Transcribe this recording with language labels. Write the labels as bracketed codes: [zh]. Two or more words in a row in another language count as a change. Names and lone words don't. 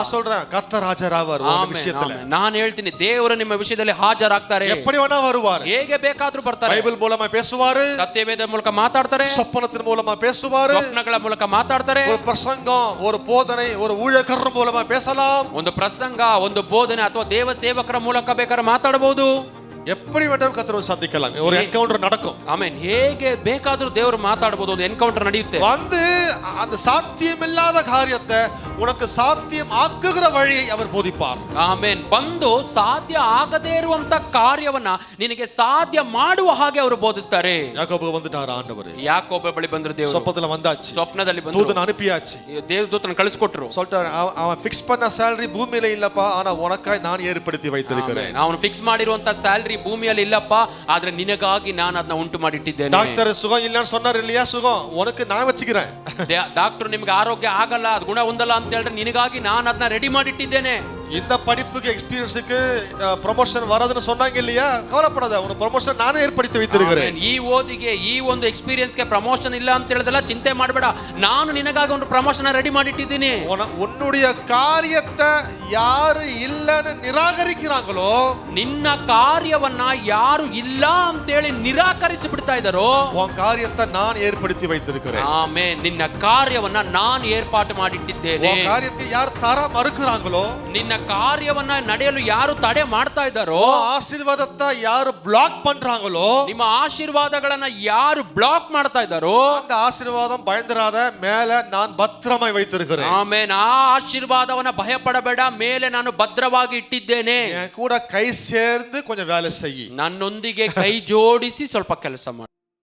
[ta] சொல்றேன் கர்த்தர் ஆஜராவார் ஒரு விஷயத்துல. [kn] நான் ಹೇಳ್ತೀನಿ ದೇವರು ನಿಮ್ಮ ವಿಷಯದಲ್ಲಿ ಹಾಜರಾಗ್ತಾರೆ. [ta] எப்படி வேணா வருவார், [kn] ಹೇಗೆ ಬೇಕಾದ್ರೂ ಬರ್ತಾರೆ. ಬೈಬಲ್ ಮೂಲಕ பேசுவாரு, ಸತ್ಯವೇದ ಮೂಲಕ ಮಾತಾಡ್ತಾರೆ, [ta] சொப்பனத்தின் மூலமா பேசுவாரு, [kn] ಸ್ವಪ್ನಗಳ ಮೂಲಕ ಮಾತಾಡ್ತಾರೆ, [ta] ஒரு பிரசங்கம், ஒரு போதனை, ஒரு ஊழியக்காரர் மூலமா பேசலாம், [kn] ಒಂದು ಪ್ರಸಂಗ, ಒಂದು ಬೋಧನೆ ಅಥವಾ ದೇವ ಸೇವಕರ ಮೂಲಕ ಬೇಕಾದ್ರೆ ಮಾತಾಡಬಹುದು. [ta] எப்படி வேண்டாலும் கர்த்தரை சந்திக்கலாம், ஒரு என்கவுண்டர் நடக்கும். [kn] ಆಮೆನ್. ಹೇಗೆ ಬೇಕಾದ್ರೂ ದೇವರು ಮಾತಾಡಬಹುದು, ಒಂದು ಎನ್ಕೌಂಟರ್ ನಡೆಯುತ್ತೆ. [ta] வந்து அந்த சாத்தியமில்லாத காரியத்தை உனக்கு சாத்தியம் ஆக்குகிற வழியை அவர் போதிப்பார். [kn] ಆಮೆನ್. ಬಂದು ಸಾಧ್ಯ ಆಗದೇ ಇರುವಂತ ಕಾರ್ಯವನ್ನ ನಿನಗೆ ಸಾಧ್ಯ ಮಾಡುವ ಹಾಗೆ ಅವರು ಬೋಧಿಸ್ತಾರೆ. [ta] ಯಾಕೋಬು வந்துட்டார் ஆண்டவர். [kn] ಯಾಕೋಬ ಬಳಿ ಬಂದ್ರು ದೇವರು. [ta] சொப்பனத்துல வந்தாச்சு, [kn] ಸ್ವಪ್ನದಲ್ಲಿ ಬಂದ್ರು, [ta] தூதனை அனுப்பியாச்சு. [kn] ದೇವದೂತನ ಕಳಿಸಿಕೊಟ್ರು. [ta] சொல்லிட்டாரு அவன் ஃபிக்ஸ் பண்ண salary பூமியில இல்லப்பா, ஆனா உனக்காய் நான் ஏற்படுத்தி வைத்திருக்கிறேன். [kn] ಅವನು ಫಿಕ್ಸ್ ಮಾಡಿರುವಂತ ಸ್ಯಾಲರಿ ಭೂಮಿಯಲ್ಲಿ ಇಲ್ಲಪ್ಪ, ಆದ್ರೆ ನಿನಗಾಗಿ ನಾನು ಅದನ್ನ ಉಂಟು ಮಾಡಿಟ್ಟಿದ್ದೇನೆ. [ta] டாக்டர் சுகம் இல்லன்னு சொன்னார் இல்லையா, சுகம் உனக்கு நான் வச்சுக்கிறேன். [kn] ಡಾಕ್ಟರ್ ನಿಮ್ಗೆ ಆರೋಗ್ಯ ಆಗಲ್ಲ, ಅದು ಗುಣ ಹೊಂದಲ್ಲ ಅಂತ ಹೇಳಿದ್ರೆ ನಿನಗಾಗಿ ನಾನು ಅದನ್ನ ರೆಡಿ ಮಾಡಿಟ್ಟಿದ್ದೇನೆ. [ta] இந்த படிப்புக்கு [en] experienceக்கு promotion [ta] வரதுன்னு சொன்னாங்க இல்லையா, கவலைப்படாத, உன ப்ரமோஷன் நானே ஏற்படுத்தி வைத்திருக்கிறேன். [kn] ಈ ಓದಿಗೆ ಈ ಒಂದು [en] experienceಗೆ promotion [kn] ಇಲ್ಲ ಅಂತ ಹೇಳಿದಲ್ಲ, ಚಿಂತೆ ಮಾಡಬೇಡ, ನಾನು ನಿನಗಾಗಿ ಒಂದು ಪ್ರಮೋಷನ್ ರೆಡಿ ಮಾಡಿಟ್ಟಿದ್ದೀನಿ. [ta] உன்னுடைய காரியத்தை யாரு இல்லன்னு நிராகரிக்கிறாங்களோ, [kn] ನಿನ್ನ ಕಾರ್ಯವನ್ನ ಯಾರು ಇಲ್ಲ ಅಂತ ಹೇಳಿ ನಿರಾಕರಿಸಿ ಬಿಡ್ತಾ ಇದ್ದಾರೋ, [ta] உன் காரியத்தை நான் ஏற்படுத்தி வைத்திருக்கிறேன். [kn] ಆಮೆನ್. ನಿನ್ನ ಕಾರ್ಯವನ್ನ ನಾನು ಏರ್ಪಾಟು ಮಾಡಿಟ್ಟಿದ್ದೇನೆ. [ta] உன் காரியத்தை யார் தர மறுக்கிறாங்களோ, [kn] ನಿನ್ನ ಕಾರ್ಯವನ್ನ ನಡೆಯಲು ಯಾರು ತಡೆ ಮಾಡ್ತಾ ಇದ್ದಾರೋ, [ta] ஆசீர்வாதத்தை யாரு ப்ளாக் பண்றாங்களோ, [kn] ನಿಮ್ಮ ಆಶೀರ್ವಾದಗಳನ್ನ ಯಾರು ಬ್ಲಾಕ್ ಮಾಡ್ತಾ ಇದ್ದಾರೋ, [ta] அந்த ஆசீர்வாதம் பயந்துராத, மேல நான் பத்திரமாய் வைத்திருக்கிறேன். [kn] ಆಮೆನ್. ಆ ಆಶೀರ್ವಾದವನ್ನ ಭಯಪಡಬೇಡ, ಮೇಲೆ ನಾನು ಭದ್ರವಾಗಿ ಇಟ್ಟಿದ್ದೇನೆ. [ta] என் கூட கை சேர்ந்து கொஞ்சம் வேலை செய், [kn] ನನ್ನೊಂದಿಗೆ ಕೈ ಜೋಡಿಸಿ ಸ್ವಲ್ಪ ಕೆಲಸ ಮಾಡು.